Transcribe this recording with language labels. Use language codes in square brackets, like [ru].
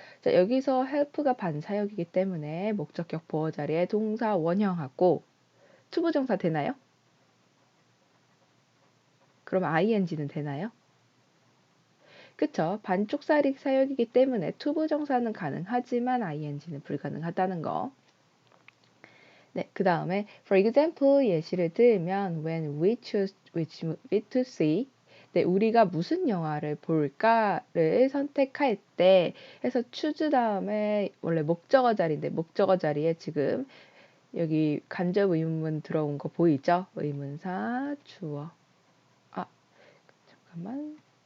[ko] 자, 여기서 help가 반사역이기 때문에 목적격 보어 자리에 동사 원형하고 투부정사 되나요? 그럼 ing는 되나요? 그쵸? 반쪽짜리 사역이기 때문에 투부정사는 가능하지만 ing는 불가능하다는 거. 네, 그 다음에 [en] for example [ko] 예시를 들면 [en] when we choose which movie to see. [ko] 네, 우리가 무슨 영화를 볼까를 선택할 때 해서 choose 다음에 원래 목적어 자리인데 목적어 자리에 지금 여기 간접 의문문 들어온 거 보이죠? 의문사 주어. 잠깐만.